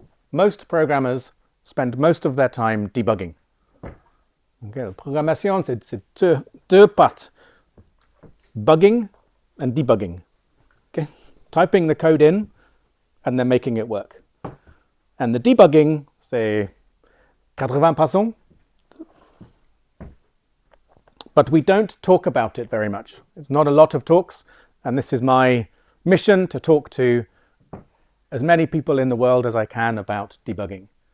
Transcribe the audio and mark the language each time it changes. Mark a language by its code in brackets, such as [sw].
[en] Most programmers spend most of their time debugging. [fr] Okay, la programmation, c'est deux parts. [en] Bugging and debugging. Okay? Typing the code in and then making it work. And the debugging, [fr] c'est 80%. [en] But we don't talk about it very much. It's not a lot of talks, and this is my mission to talk to as many people in the world as I can about debugging.